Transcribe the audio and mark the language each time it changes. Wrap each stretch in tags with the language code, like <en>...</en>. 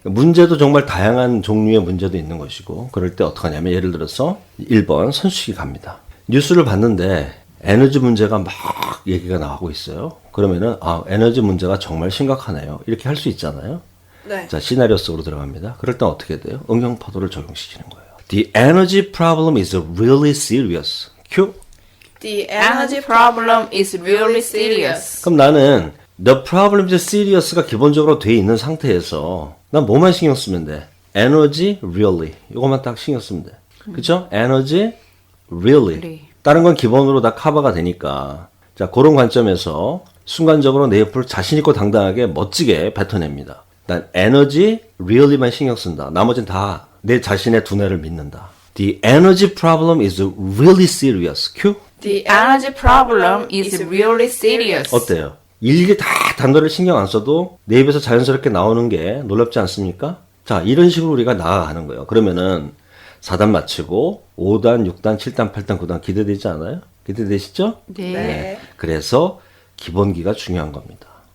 <ko>문제도 정말 다양한 종류의 문제도 있는 것이고 그럴 때 어떻게 하냐면 예를 들어서 1번 선수식이 갑니다. 뉴스를 봤는데 에너지 문제가 막 얘기가 나오고 있어요. 그러면은 에너지 문제가 정말 심각하네요. 이렇게 할 수 있잖아요. 네. 자, 시나리오 속으로 들어갑니다. 그럴 땐 어떻게 돼요? 응용 파도를 적용시키는 거예요.</ko> <en>The energy problem is really serious.</en> <ko>큐.</ko> <en>The Energy problem is really serious.</en> <ko>그럼 나는</ko> <en>the problem is serious</en> <ko>가 기본적으로 돼 있는 상태에서 난 뭐만 신경 쓰면 돼?</ko> <en>Energy really.</en> <ko>이것만 딱 신경 쓰면 돼. 그쵸?</ko> <en>Energy really.</en> <ko>다른 건 기본으로 다 커버가 되니까. 자, 그런 관점에서 순간적으로 내 옆을 자신 있고 당당하게 멋지게 뱉어냅니다. 난</ko> <en>energy really</en> <ko>만 신경 쓴다. 나머지는 다 내 자신의 두뇌를 믿는다.</ko> <en>The energy problem is really serious.</en> <ko>큐?</ko> <en>The energy problem is really serious.</en> <ko>어때요? 일일이 다 단어를 신경 안 써도 내 입에서 자연스럽게 나오는 게 놀랍지 않습니까? 자, 이런 식으로 우리가 나아가는 거예요. 그러면은 4단 마치고 5단, 6단, 7단, 8단, 9단 기대되지 않아요? 기대되시죠? 네. 그래서 기본기가 중요한 겁니다.</ko>